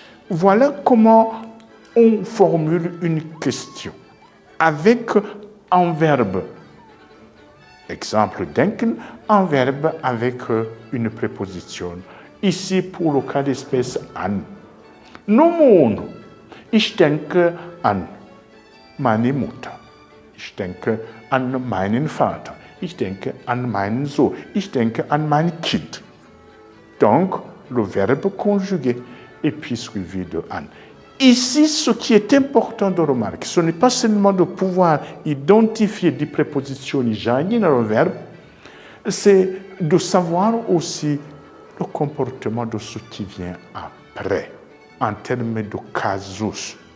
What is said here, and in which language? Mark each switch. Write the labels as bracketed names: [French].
[French] Voilà comment on formule une question avec un verbe. Exemple denken, un verbe avec une préposition. Ici, pour le cas d'espèce an. [German] Nun, ich denke an meine Mutter. Ich denke an meinen Vater. Ich denke an meinen Sohn. Ich denke an mein Kind. [French] Donc, le verbe conjugué et puis suivi de an. Ici, ce qui est important de remarquer, ce n'est pas seulement de pouvoir identifier des prépositions ijani dans le verbe, c'est de savoir aussi le comportement de ce qui vient après, en termes de casus.